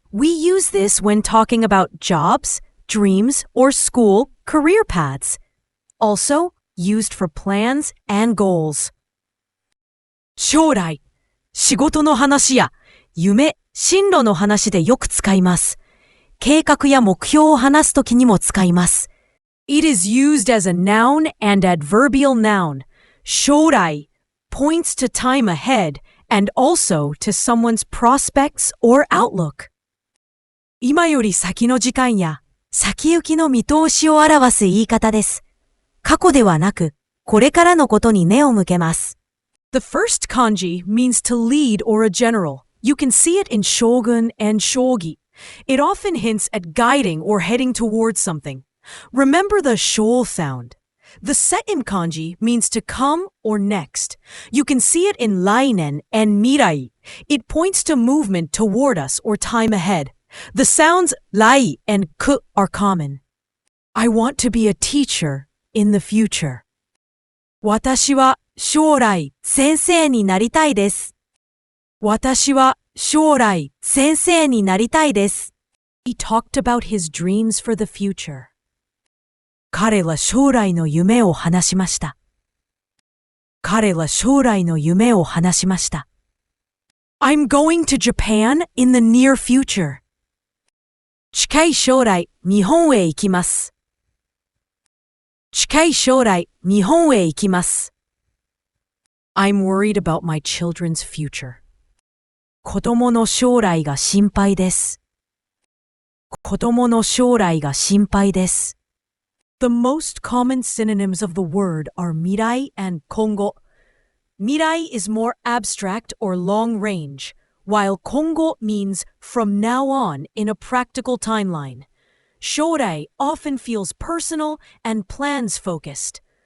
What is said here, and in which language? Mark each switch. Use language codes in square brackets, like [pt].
[en] We use this when talking about jobs, dreams, or school career paths. Also, used for plans and goals. [ja] 将来、仕事の話や夢、進路の話でよく使います。計画や目標を話すときにも使います。 [en] It is used as a noun and adverbial noun. 将来 points to time ahead and also to someone's prospects or outlook. [ja] 今より先の時間や先行きの見通しを表す言い方です。過去ではなく、これからのことに目を向けます。 [en] The first kanji means to lead or a general. You can see it in shogun and shogi. It often hints at guiding or heading towards something. Remember the shou sound. The seim kanji means to come or next. You can see it in lainen and mirai. It points to movement toward us or time ahead. The sounds lai and ku are common. I want to be a teacher in the future. [ja] 私は将来先生になりたいです。私は将来先生になりたいです。 [en] He talked about his dreams for the future. [ja] 彼は将来の夢を話しました。彼は将来の夢を話しました。 [en] I'm going to Japan in the near future. [ja] 近い将来、日本へ行きます。近い将来、日本へ行きます。 [en] I'm worried about my children's future. [ja] 子供の将来が心配です。子供の将来が心配です。 [en] The most common synonyms of the word are mirai and kongo. Mirai is more abstract or long range, while kongo means from now on in a practical timeline. Shōrai often feels personal and plans focused.